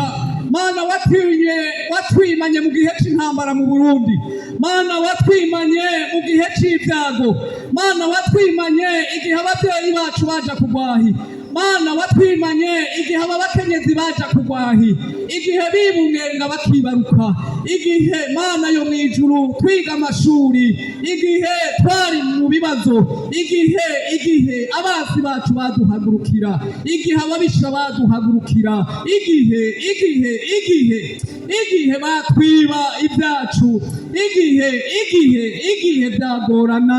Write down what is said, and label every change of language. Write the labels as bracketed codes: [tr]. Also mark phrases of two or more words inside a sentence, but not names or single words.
[rn] Mana watwimanye mu gihe c'intambara mu Burundi. Mana watwimanye mu gihe c'ibyago. Mana watwimanye igihe ababyeyi bacu baja kugwahi. Mana watwimanye igihe abakenyezi baja kugwahi, igihe bibungenga bakibaruka, igihe Mana yo mwijuru twiga amashuri, igihe twari mu bibazo, igihe abasi bacu baduhagurukira, igihe ababisha baduhagurukira, igihe batwiba ibyacu, igihe byagorana.